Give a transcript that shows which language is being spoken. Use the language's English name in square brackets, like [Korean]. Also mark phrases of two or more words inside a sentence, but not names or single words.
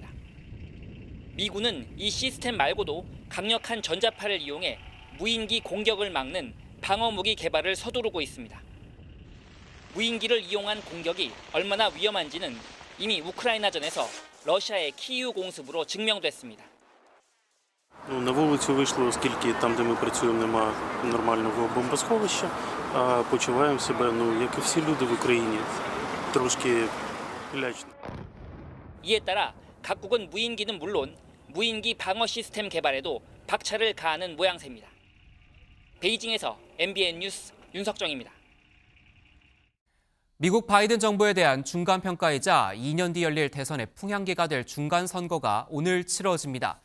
[Korean] 미군은 이 시스템 말고도 강력한 전자파를 이용해 무인기 공격을 막는 방어무기 개발을 서두르고 있습니다. 무인기를 이용한 공격이 얼마나 위험한지는 이미 우크라이나전에서 러시아의 키이우 공습으로 증명됐습니다. [Ukrainian] На вулицю вийшло, оскільки там, де ми працюємо, немає нормального бомбосховища, а почуваємо себе, як і всі люди в Україні, трошки лячно. [Korean] 이에 따라 각국은 무인기는 물론 무인기 방어 시스템 개발에도 박차를 가하는 모양새입니다. 베이징에서 MBN 뉴스 윤석정입니다. 미국 바이든 정부에 대한 중간평가이자 2년 뒤 열릴 대선의 풍향기가 될 중간선거가 오늘 치러집니다.